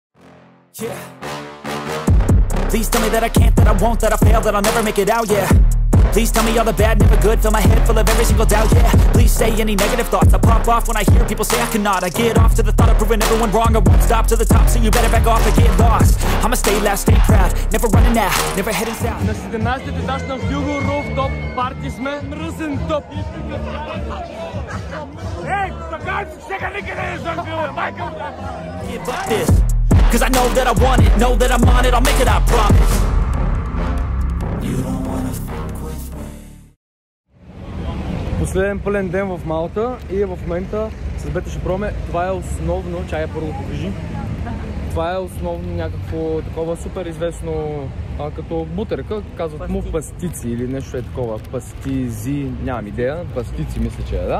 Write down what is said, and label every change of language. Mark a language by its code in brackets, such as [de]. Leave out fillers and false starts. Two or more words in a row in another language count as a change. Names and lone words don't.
[en] Please tell me that I can't, that I won't, that I fail, that I'll never make it out, yeah. Please tell me all the bad, never good. Fill my head full of every single doubt, yeah. Please say any negative thoughts. I pop off when I hear people say I cannot. I get off to the thought of proving everyone wrong. I won't stop to the top, so you better back off and get lost. I'ma stay loud, stay proud, never running out, never heading south. [bg] На 17 етаж на Hugo Rooftop парти сме. Мръсен топ. Ей, така сега никъде не съм бил, майка му. [en] Give up this, cause I know that I want it, know that I'm on it, I'll make it, I promise. You don't wanna fuck with me. [bg] Последен пълен ден в Малта и в момента с Бета ще пробваме. Това е основно, чая първо покажи. Това е основно някакво такова супер известно като бутърка, казват му пастици или нещо е такова. Пастизи, нямам идея, пастици мисля, че е, да.